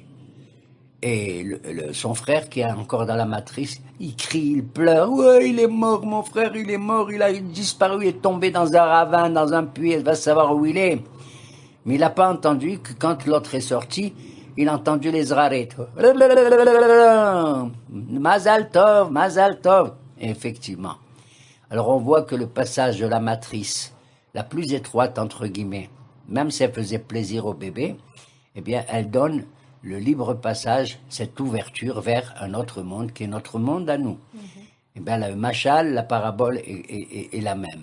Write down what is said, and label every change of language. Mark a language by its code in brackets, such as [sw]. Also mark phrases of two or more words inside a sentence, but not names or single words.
[fr] Et son frère qui est encore dans la matrice, il crie, il pleure. Ouais, il est mort, mon frère, il est mort, il a disparu, il est tombé dans un ravin, dans un puits, elle va savoir où il est. Mais il n'a pas entendu que quand l'autre est sorti, il a entendu les zraret. [he] מזל טוב, מזל טוב. [fr] Et effectivement. Alors on voit que le passage de la matrice, la plus étroite entre guillemets, même si elle faisait plaisir au bébé, eh bien elle donne le libre passage, cette ouverture vers un autre monde qui est notre monde à nous. Eh bien, le machal, la parabole est la même.